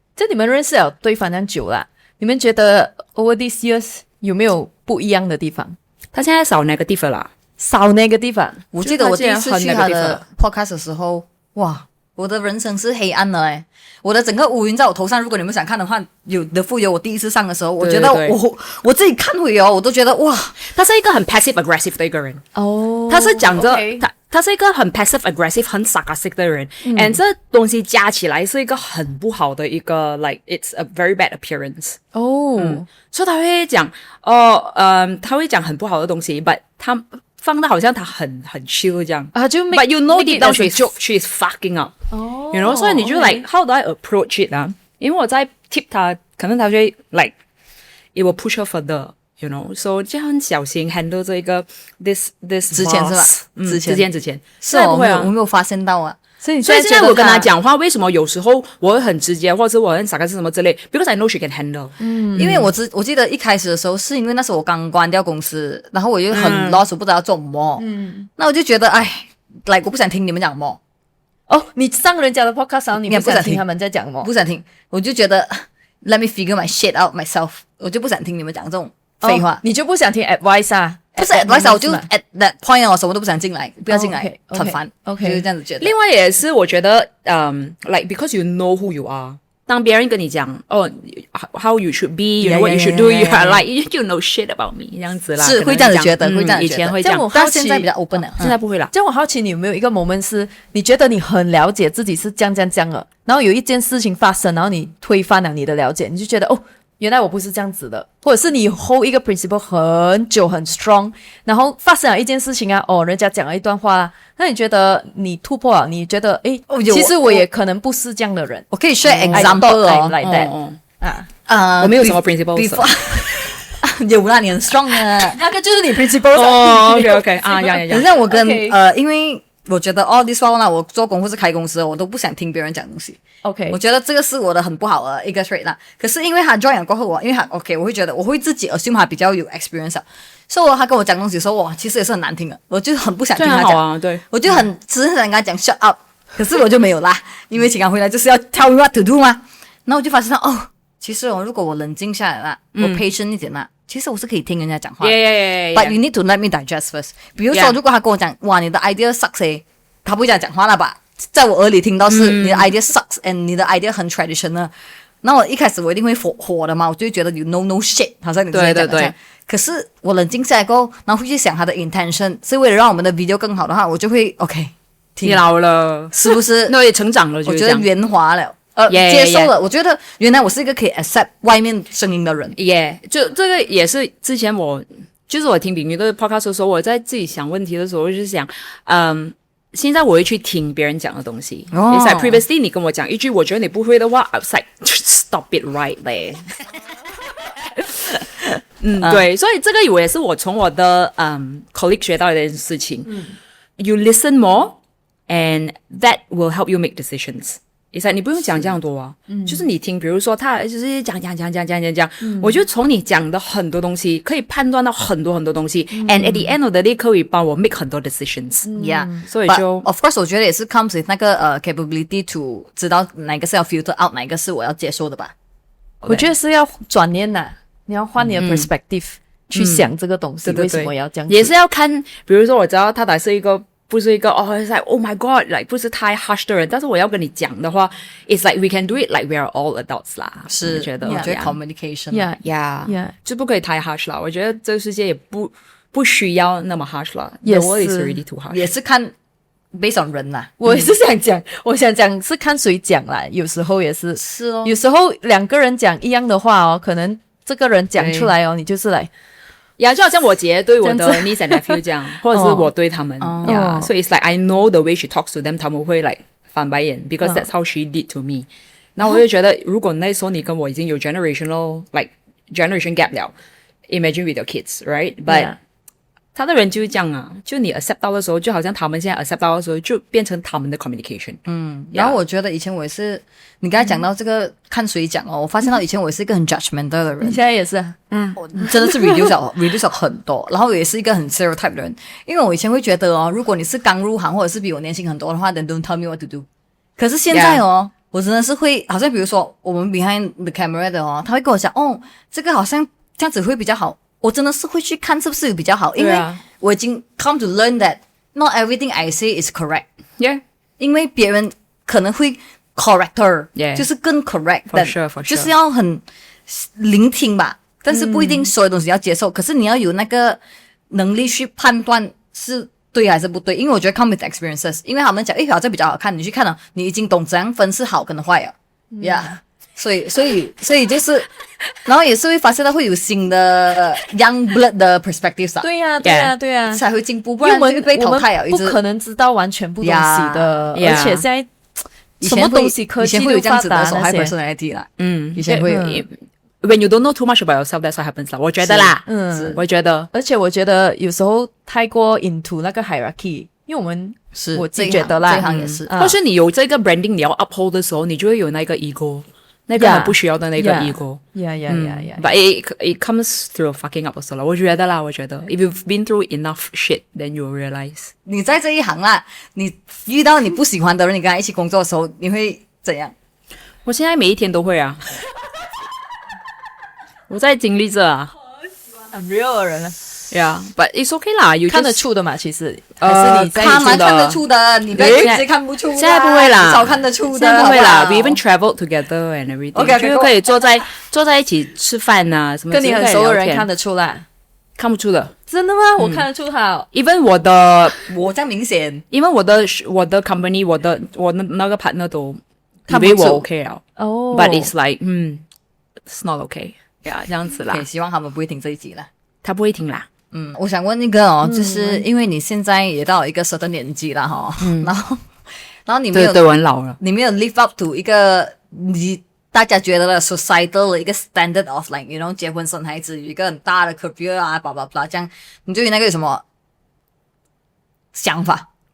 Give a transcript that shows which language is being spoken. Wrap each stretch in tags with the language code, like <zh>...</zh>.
<zh>这你们认识了对方这样久啦，你们觉得</zh> <en>over these years</en> <zh>有没有不一样的地方？他现在少那个地方啦，少那个地方。我记得我第一次去他的 podcast 的时候，哇，我的人生是黑暗的诶，我的整个乌云在我头上。如果你们想看的话，有的附有我第一次上的时候，我觉得我自己看回我都觉得哇，他是一个很</zh> <en>passive aggressive</en> <zh>的一个人哦，他是讲着他是一个很 passive aggressive 很 sarcastic 的人，and 这东西加起来是一个很不好的一个</zh> <en>like it's a very bad appearance</en> <zh>所以他会讲他会讲很不好的东西 but 他放的好像他很 chill 这样就</zh> <en>but you know deep down she is fucking up you know</en> <zh>所以你就</zh> <en>like how do I approach it</en> <zh>因为我在</zh> <en>tip 他，</en> <zh>可能他就会</zh> <en>like it will push her further you know so</en> <zh>就很小心</zh> <en>handle 这一个 this</en> <zh>之前是吧之前是我没有发现到啊。所以现在我跟他讲话，为什么有时候我会很直接，或者我很sarcastic什么之类 ？</zh> <en>Because I know she can handle。</en> <zh>因为我记得一开始的时候，是因为那时候我刚关掉公司，然后我就很 lost，我不知道要做什么。那我就觉得，like 我不想听你们讲什么。你上人家的 podcast， 然后你不想听他们在讲什么？不想听，我就觉得</zh> <en>let me figure my shit out myself，</en> <zh>我就不想听你们讲这种废话。你就不想听 advice 啊？不是 advice， 我就</zh> <en>at that point</en> <zh>我什么都不想进来，不要进来，很烦。就是这样子觉得。另外也是，我觉得</zh> <en>like because you know who you are，</en> <zh>当别人跟你讲</zh> <en>how you should be， you know what you should do， you are like you know shit about me</en> <zh>这样子啦，是会这样子觉得，会这样觉得。以前会这样，但现在比较 open 了，现在不会了。这样我好奇，你有没有一个 moment 是你觉得你很了解自己是这样了，然后有一件事情发生，然后你推翻了你的了解，你就觉得原来我不是这样子的，或者是你 hold 一个 principle 很久很 strong， 然后发生了一件事情人家讲了一段话，那你觉得你突破了，你觉得其实我也可能不是这样的人。我可以 share example</zh> <en>like that</en> <zh>我没有什么 principle 有啦，你很 strong 的，那个就是你 principle</zh> <en>OK</en> <zh>等下我跟因为我觉得this one 我做工或是开公司，我都不想听别人讲东西。 OK，我觉得这个是我的很不好的一个 trait 啦。可是因为他 join 过后因为他 OK， 我会觉得我会自己 assume 他比较有 experience， 所以他跟我讲东西的时候，其实也是很难听的，我就很不想听他讲。对，我就只是想跟他讲</zh> <en>shut up，</en> <zh>可是我就没有啦，因为请他回来就是要</zh> <en>tell me what to do</en> <zh>嘛。然后我就发现其实如果我冷静下来啦，我 patient 一点啦。其实我是可以听人家讲话的</zh> <en>but you need to let me digest first。</en> <zh>比如说如果他跟我讲哇你的 idea sucks， 他不会这样讲话了吧，在我耳里听到是你的 idea sucks and 你的 idea 很 traditional， 那我一开始我一定会火的嘛，我就会觉得</zh> <en>you know no shit，</en> <zh>好像你之前讲的这样。可是我冷静下来过后，然后会去想他的 intention 是为了让我们的 video 更好的话，我就会 OK，你老了是不是那也成长了，我觉得圆滑了接受了，我觉得原来我是一个可以 accept 外面声音的人。就这个也是之前我听炳瑜的 podcast 的时候，我在自己想问题的时候，我就想现在我会去听别人讲的东西。</zh> <en>It's like previously</en> <zh>你跟我讲一句我觉得你不会的话</zh> <en>I was like stop it right there</en> <zh>对，所以这个也是我从我的colleague 学到的一件事情。</zh> <en>You listen more and that will help you make decisions。</en> <zh>It's like 你不用讲这样多啊，就是你听，比如说他就是讲，我就从你讲的很多东西可以判断到很多很多东西，and</zh> <en>at the end of the day</en> <zh>可以帮我 make 很多 decisions。Yeah， 所以就 of course 我觉得也是</zh> <en>comes with</en> <zh>那个capability to 知道哪个是要 filter out， 哪个是我要接受的吧。我觉得是要转念的，你要换你的 perspective 去想这个东西，为什么要这样子，也是要看，比如说我知道他是一个。不是一个</zh> <en>it's like oh my god like</en> <zh>不是太 harsh 的人，但是我要跟你讲的话</zh> <en>it's like we can do it like we are all adults</en> <zh>啦，是我觉得</zh> <en>communication yeah</en> <zh>就不可以太 harsh 啦，我觉得这个世界也不需要那么 harsh 啦，</zh> <en>The world is already too harsh，</en> <zh>也是看 based on 人啦。我也是想讲我想讲是看谁讲啦，有时候也是有时候两个人讲一样的话可能这个人讲出来你就是来就好像我姐对我的</zh> <en>niece and nephew 这样</en> <zh>或者是我对他们所以</zh> <en>it's like I know the way she talks to them，</en> <zh>他们会</zh> <en>like</en> <zh>翻白眼</zh> <en>because that's how she did to me。</en> <zh>然后我就觉得如果那时候你跟我已经有 generation gap 了，</zh> <en>imagine with your kids right but</en> <zh>他的人就是这样啊，就你 accept 到的时候，就好像他们现在 accept 到的时候，就变成他们的 communication。然后我觉得以前我也是，你刚才讲到这个看谁讲哦，我发现到以前我也是一个很 judgmental 的人，你现在也是我真的是 reduce 了很多，然后也是一个很 stereotype 的人，因为我以前会觉得哦，如果你是刚入行或者是比我年轻很多的话，</zh> <en>then don't tell me what to do。</en> <zh>可是现在哦，我真的是会，好像比如说我们</zh> <en>behind the camera</en> <zh>的哦，他会跟我讲哦，这个好像这样子会比较好。我真的是会去看是不是比较好，因为我已经</zh> <en>come to learn that not everything I say is correct. Yeah，</en> <zh>因为别人可能会 corrector， 就是更 correct 的</zh> <en>for sure.</en> <zh>就是要很聆听吧，但是不一定所有东西要接受，可是你要有那个能力去判断是对还是不对，因为我觉得</zh> <en>come with experiences，</en> <zh>因为他们讲好这比较好看，你去看了，你已经懂怎样分是好跟坏了，yeah。所以就是，然后也是会发现到会有新的</zh> <en>young blood</en> <zh>的 perspectives 啊。对呀，才会进步，不然就会被淘汰了。不可能知道完全部东西的，而且现在什么东西科技以前会有这样子的那些 personality 啦，以前会有。</zh> <en>When you don't know too much about yourself, that's what happens 啦。</en> <zh>我觉得啦，我觉得，而且我觉得有时候太过 into 那个 hierarchy，因为我自己觉得啦，这行也是，或是你有这个 branding 你要 uphold 的时候，你就会有那个 ego。那个很不需要的那个</zh> <en>ego， But it comes through fucking up also 啦。我觉得 if you've been through enough shit, then you'll realize。</en> <zh>你在这一行啦，你遇到你不喜欢的人，你跟他一起工作的时候，你会怎样？我现在每一天都会啊，我在经历着啊，很 real 的人了。</zh> <en>Yeah, but it's okay 啦，</en> <zh>看得出的嘛，其实还是你在看得出的，你不要一直看不出。现在不会啦，少看得出的，现在不会啦。</zh> <en>We even traveled together and everything， okay,</en> <zh>就可以坐在一起吃饭呐，什么跟你很熟的人看得出啦，看不出的。真的吗？我看得出好。 even 我这样明显，因为我的 company， 我的那个 partner 都以为我 OK 了。哦</zh> <en>，but it's like it's not okay， yeah， 这样子啦。</en> <zh>希望他们不会听这一集啦。他不会听啦。我想问一个哦，就是因为你现在也到一个 certain 年纪了哈，然后你没有对我很老了，你没有</zh> <en>live up to</en> <zh>一个大家觉得的 societal 的一个</zh> <en>standard of like you know</en> <zh>结婚生孩子有一个很大的 career 啊</zh> <en>blah blah blah</en> <zh>这样，你对于那个有什么想法？</zh>